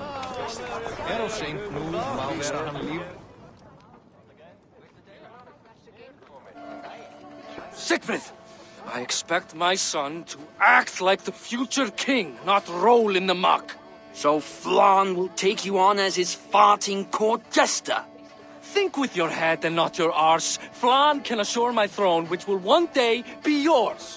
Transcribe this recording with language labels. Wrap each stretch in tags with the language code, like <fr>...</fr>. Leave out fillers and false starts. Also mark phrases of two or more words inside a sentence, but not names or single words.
<en>Á seint nú má vera hann líf. Sigfrid! I expect my son to act like the future king, not roll in the muck. So Flann will take you on as his farting court jester? Think with your head and not your arse. Flann can assure my throne, which will one day be yours.</en>